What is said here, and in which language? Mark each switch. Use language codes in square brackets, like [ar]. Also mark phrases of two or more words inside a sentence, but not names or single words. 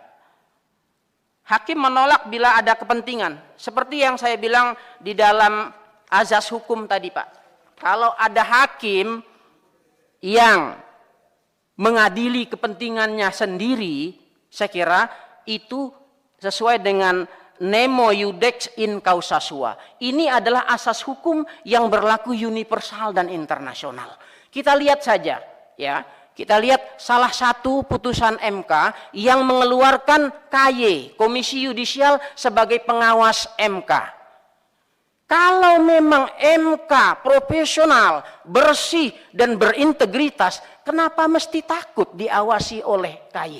[id] Hakim menolak bila ada kepentingan. Seperti yang saya bilang di dalam azas hukum tadi Pak. Kalau ada hakim yang mengadili kepentingannya sendiri, saya kira itu sesuai dengan [la] nemo iudex in causa sua. [id] Ini adalah asas hukum yang berlaku universal dan internasional. Kita lihat saja, ya. Kita lihat salah satu putusan MK yang mengeluarkan KY, Komisi Yudisial sebagai pengawas MK. Kalau memang MK profesional, bersih dan berintegritas, kenapa mesti takut diawasi oleh KY?